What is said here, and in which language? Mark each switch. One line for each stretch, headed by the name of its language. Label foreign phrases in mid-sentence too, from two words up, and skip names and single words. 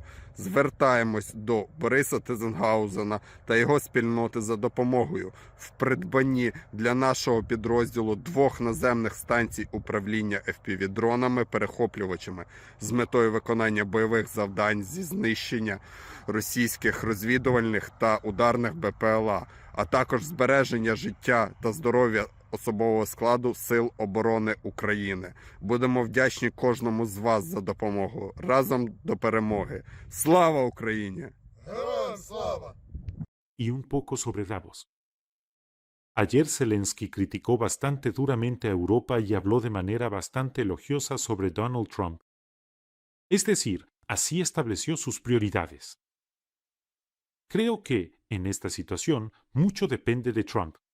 Ukrainian: Звертаємось до Бориса Тизенгаузена та його спільноти за допомогою в придбанні для нашого підрозділу 2 наземних станцій управління FPV-дронами-перехоплювачами з метою виконання бойових завдань зі знищення російських розвідувальних та ударних БПЛА, а також збереження життя та здоров'я особового складу Сил оборони України. Будемо вдячні кожному з вас за допомогу. Разом до перемоги. Слава Україні! Героям слава!
Spanish: Y un poco sobre Davos. Ayer Zelensky criticó bastante duramente a Europa y habló de manera bastante elogiosa sobre Donald Trump. Es decir, así estableció sus prioridades. Creo que, en esta situación, mucho depende de Trump.